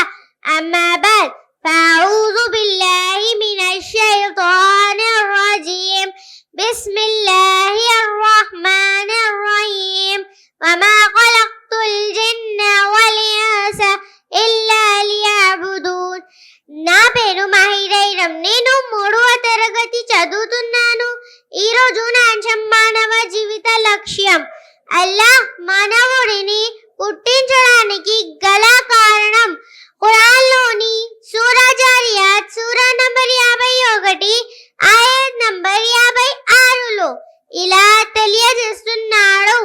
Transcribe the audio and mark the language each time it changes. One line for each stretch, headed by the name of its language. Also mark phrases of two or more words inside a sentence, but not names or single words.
Arabic: أما بعد فأعوذ بالله من الشيطان الرجيم. بسم الله الرحمن الرحيم. وما خلقت الجن والإنس إلا ليعبدون.
Telugu: నా పేరు మాహిరైరం. నేను 3వ తరగతి చదువుతున్నాను. ఈరోజు నా అంశం మానవ జీవిత లక్ష్యం. అల్లాహ్ మానవుడిని పుట్టించడానికి గల కారణం ఖురాన్లోని సూరా జారియాత్ సూరా నంబర్ 51 ఆయత్ నంబర్ 56లో ఇలా తెలియజేస్తున్నాడు.